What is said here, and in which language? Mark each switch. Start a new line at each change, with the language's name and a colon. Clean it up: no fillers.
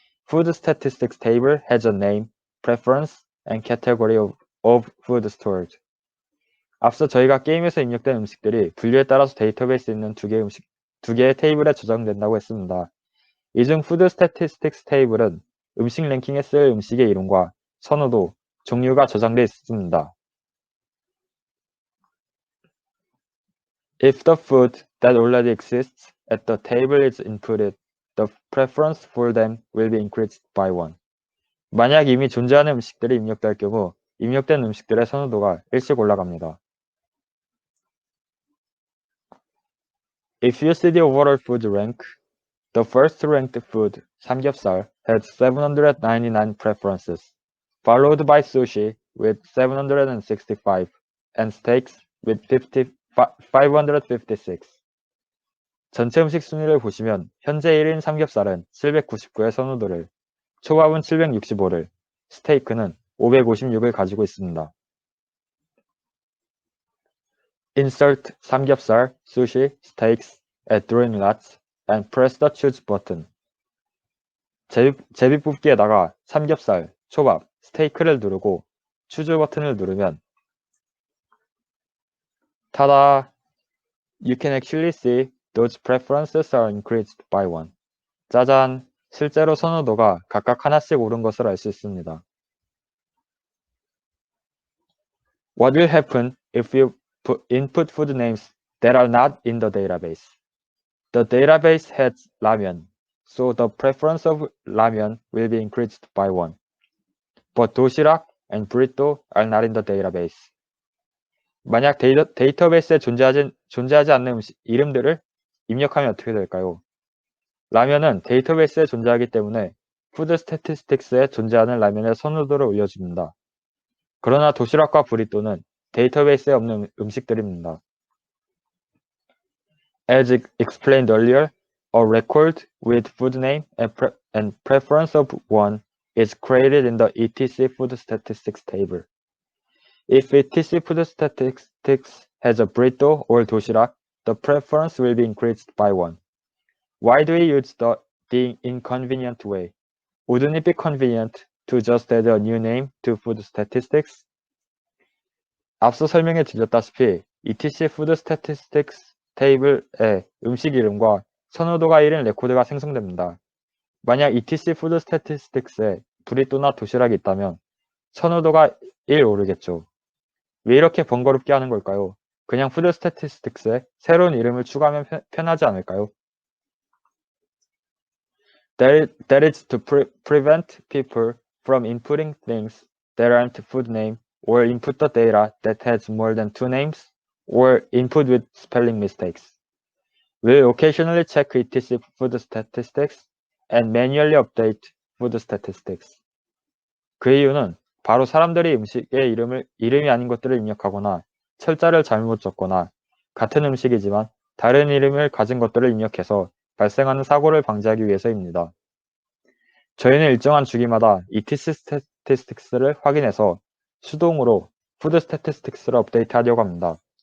English: Food statistics table has a name, preference, and category of food stored.
Korean: 앞서 저희가 게임에서 입력된 음식들이 분류에 따라서 데이터베이스에 있는 두 개의 테이블에 저장된다고 했습니다. 이 중 푸드 스태티스틱스 테이블은 음식 랭킹에 쓸 음식의 이름과 선호도, 종류가 저장되어 있습니다.
English: If the food that already exists at the table is inputted, the preference for them will be increased by 1.
Korean: 만약 이미 존재하는 음식들이 입력될 경우 입력된 음식들의 선호도가 1씩 올라갑니다.
English: If you see the overall food rank, the first ranked food, 삼겹살, had 799 preferences, followed by sushi with 765 and steaks with 556.
Korean: 전체 음식 순위를 보시면 현재 1인 삼겹살은 799의 선호도를, 초밥은 765를, 스테이크는 556을 가지고 있습니다.
English: Insert 삼겹살, sushi, steaks at drawing lots and press the choose button.
Korean: 제비뽑기에다가 삼겹살, 초밥, 스테이크를 누르고 choose 버튼을 누르면 타다!
English: You can actually see those preferences are increased by 1.
Korean: 짜잔! 실제로 선호도가 각각 하나씩 오른 것을 알 수 있습니다.
English: What will happen if you input food names that are not in the database? The database has 라면, so the preference of 라면 will be increased by 1. But 도시락 and burrito are not in the database.
Korean: 만약 데이터베이스에 존재하지 않는 이름들을 입력하면 어떻게 될까요? 라면은 데이터베이스에 존재하기 때문에 푸드 스태티스틱스에 존재하는 라면의 선호도를 올려줍니다. 그러나 도시락과 브리또는 데이터베이스에 없는 음식들입니다.
English: As explained earlier, a record with food name and preference of one is created in the etc food statistics table. If etc food statistics has a burrito or 도시락, the preference will be increased by 1. Why do we use the inconvenient way? Wouldn't it be convenient to just add a new name to food statistics?
Korean: 앞서 설명해 드렸다시피 etc food statistics 테이블에 음식 이름과 선호도가 1인 레코드가 생성됩니다. 만약 etc food statistics에 브리또나 도시락이 있다면 선호도가 1 오르겠죠. 왜 이렇게 번거롭게 하는 걸까요? 그냥 푸드 스태티스틱스에 새로운 이름을 추가하면 편하지 않을까요?
English: That is to prevent people from inputting things that aren't food name or input the data that has more than 2 names or input with spelling mistakes. We'll occasionally check etc food statistics and manually update food statistics.
Korean: 그 이유는 바로 사람들이 음식의 이름이 아닌 것들을 입력하거나 철자를 잘못 적거나 같은 음식이지만 다른 이름을 가진 것들을 입력해서 발생하는 사고를 방지하기 위해서입니다. 저희는 일정한 주기마다 etc statistics를 확인해서 수동으로 food statistics를 업데이트하려고 합니다.